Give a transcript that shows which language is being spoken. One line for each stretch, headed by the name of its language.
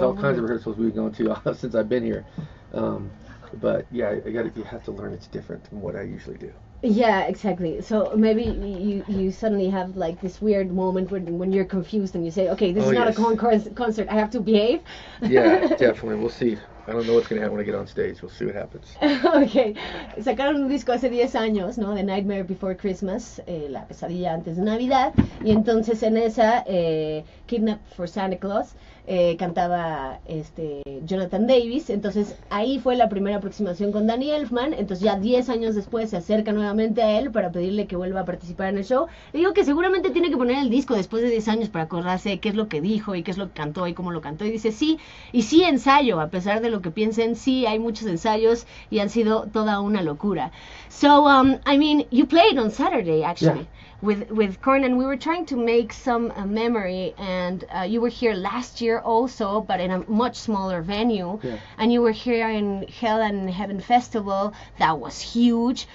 English: There's all kinds of rehearsals we've gone to since I've been here. But yeah, you have to learn it's different from what I usually do. Yeah, exactly. So maybe you suddenly have like this weird moment when you're confused and you say, okay, this is not a concert, I have to behave. Yeah, definitely. We'll see. I don't know what's going to happen when I get on stage. We'll see what happens. Okay.
Spanish: Sacaron un disco hace 10 años, ¿no? The Nightmare Before Christmas, La Pesadilla Antes de Navidad. Y entonces en esa, Kidnap for Santa Claus, cantaba Jonathan Davis. Entonces ahí fue la primera aproximación con Danny Elfman. Entonces ya 10 años después se acerca nuevamente a él para pedirle que vuelva a participar en el show. Le digo que seguramente tiene que poner el disco después de 10 años para acordarse qué es lo que dijo y qué es lo que cantó y cómo lo cantó. Y dice sí, y sí ensayo, a pesar de lo que piensen, sí hay muchos ensayos y han sido toda una locura.
English: So, I mean, you played on Saturday, actually. Yeah. With Korn, and we were trying to make some memory, and you were here last year also, but in a much smaller venue. Yeah. And you were here in Hell and Heaven Festival. That was huge.